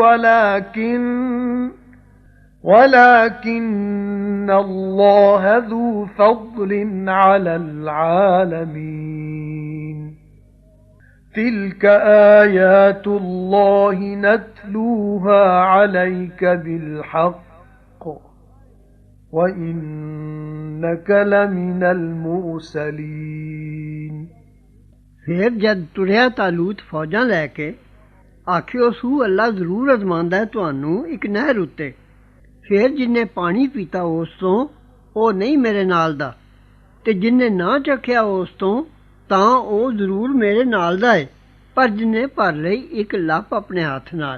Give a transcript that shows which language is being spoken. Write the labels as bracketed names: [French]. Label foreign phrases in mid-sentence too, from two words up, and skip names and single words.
[Arabic] ولكن الله ذو فضل على العالمين تِلْكَ آيَاتُ اللَّهِ نَتْلُوهَا عَلَيْكَ بِالْحَقِّ وَإِنَّكَ لَمِنَ الْمُرْسَلِينَ। [Punjabi] ਫਿਰ ਜਦ ਤੁਰਿਆ ਤਾਲੂਤ ਫੌਜਾਂ ਲੈ ਕੇ ਆਖਿਓ ਸੂ ਅੱਲਾ ਜ਼ਰੂਰ ਅਜ਼ਮਾਉਂਦਾ ਹੈ ਤੁਹਾਨੂੰ ਇੱਕ ਨਹਿਰ ਉੱਤੇ। ਫਿਰ ਜਿੰਨੇ ਪਾਣੀ ਪੀਤਾ ਉਸ ਤੋਂ ਉਹ ਨਹੀਂ ਮੇਰੇ ਨਾਲ ਦਾ, ਤੇ ਜਿੰਨੇ ਨਾ ਚੱਖਿਆ ਉਸ ਤੋਂ ਤਾਂ ਉਹ ਜ਼ਰੂਰ ਮੇਰੇ ਨਾਲ ਦਾ ਹੈ, ਪਰ ਜਿੰਨੇ ਭਰ ਲਈ ਇੱਕ ਲੱਪ ਆਪਣੇ ਹੱਥ ਨਾਲ।